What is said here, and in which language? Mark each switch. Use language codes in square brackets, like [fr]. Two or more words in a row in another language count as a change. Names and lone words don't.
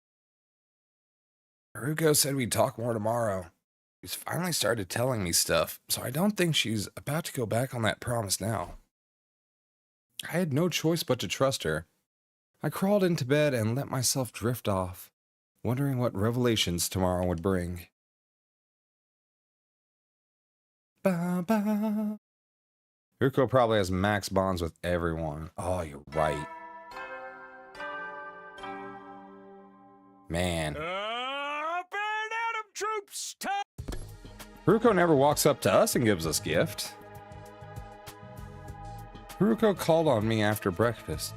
[en] Haruko said we'd talk more tomorrow. She's finally started telling me stuff, so I don't think she's about to go back on that promise now. I had no choice but to trust her. I crawled into bed and let myself drift off, wondering what revelations tomorrow would bring. Ba-ba. Haruko probably has max bonds with everyone. Oh, you're right. Man. Troops, Haruko never walks up to us and gives us gift. Haruko called on me after breakfast.